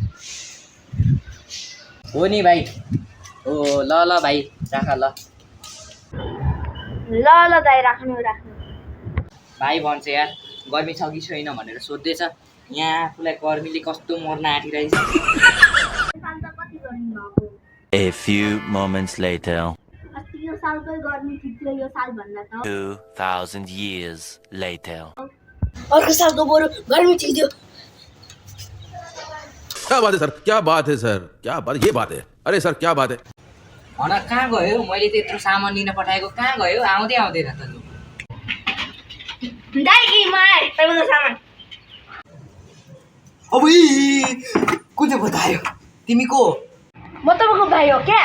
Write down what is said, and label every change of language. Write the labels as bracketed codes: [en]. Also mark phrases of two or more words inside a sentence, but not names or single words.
[ne] हो नि भाइ हो ल भाइ राख ल ल दाइ राख्नु भाइ भन्छ यार गर्मी छ कि छैन भनेर सोध्दैछ यहाँ आफूलाई गर्मीले कस्तो मर्न आँटिरहेछ [en] A few moments later. [ne] यो सालकै गर्मी ठिक थियो यो साल भन्दा त [en] 2000 years later. [ne] अर्को सालको बरु गर्मी ठिक थियो [hi] क्या बात है सर क्या बात है सर क्या बात ये बात है अरे सर क्या बात है [ne] भन कहाँ गयो मैले त्यत्रो सामान लिन पठाएको कहाँ गयो आउँदै आउँदैन त लु दाइ कि मलाई तपाईँको सामान अबुई कुन बतायो तिमी को म तपाईँको भाइ हो क्या